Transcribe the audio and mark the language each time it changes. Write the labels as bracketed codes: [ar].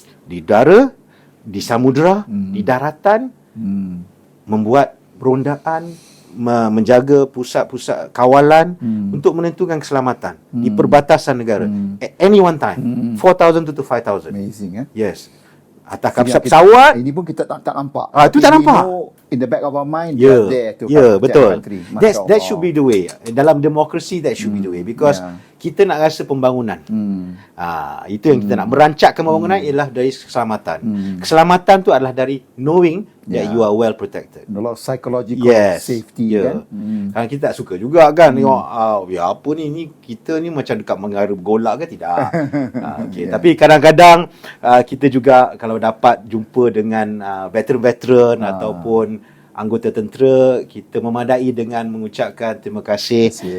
[ms] Di udara, di samudera, di daratan, membuat rondaan, menjaga pusat-pusat kawalan untuk menentukan keselamatan di perbatasan negara. [en] At any one time. 4,000 to 5,000. Amazing. [ms] Yes. Atas kapal pesawat. Ini pun kita tak nampak. Itu tak nampak. [en] In the back of our mind, there to betul. That should be the way. [ms] Dalam demokrasi, [en] that should be the way. Because [ms] kita nak rasa pembangunan. Itu yang kita nak merancakkan pembangunan ialah dari keselamatan. Keselamatan tu adalah dari [en] knowing that you are well protected. A lot of psychological safety kan. [ms] Kan kita tak suka juga kan tengok apa ni kita ni macam dekat menggara golak ke tidak. Tapi kadang-kadang kita juga kalau dapat jumpa dengan veteran-veteran ataupun anggota tentera, kita memadai dengan mengucapkan terima kasih.